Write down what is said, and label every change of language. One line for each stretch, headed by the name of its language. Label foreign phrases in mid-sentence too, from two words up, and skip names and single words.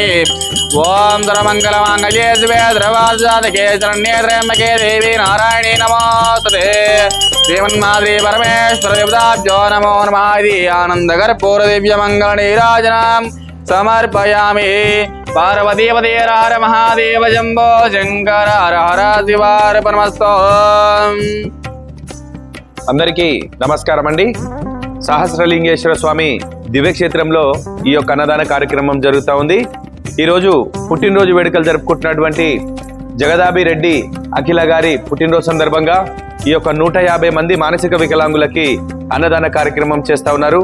Sanskrit: ओं सर्वमङ्गलमाङ्गल्ये शिवे सर्वार्थसाधके शरण्ये त्र्यम्बके देवी नारायणी नमोस्तुते। श्रीमन्माद्रि परमेश्वर देवताभ्यो नमो नमः। इति आनन्दकर्पूरदिव्यमङ्गलनीराजनां समर्पयामि। पार्वतीपते हर हर महादेव शम्भो शंकर हर हर शिवार्पणमस्तु।
Telugu: అందరికీ నమస్కారం అండి। సహస్రలింగేశ్వర స్వామి దివ్యక్షేత్రంలో ఈ యొక్క అన్నదాన కార్యక్రమం జరుగుతూ ఉంది। ఈరోజు పుట్టినరోజు వేడుకలు జరుపుకుంటున్నటువంటి జగదాభి రెడ్డి అఖిల గారి పుట్టినరోజు సందర్భంగా ఈ యొక్క 150 మంది మానసిక వికలాంగులకి అన్నదాన కార్యక్రమం చేస్తా ఉన్నారు।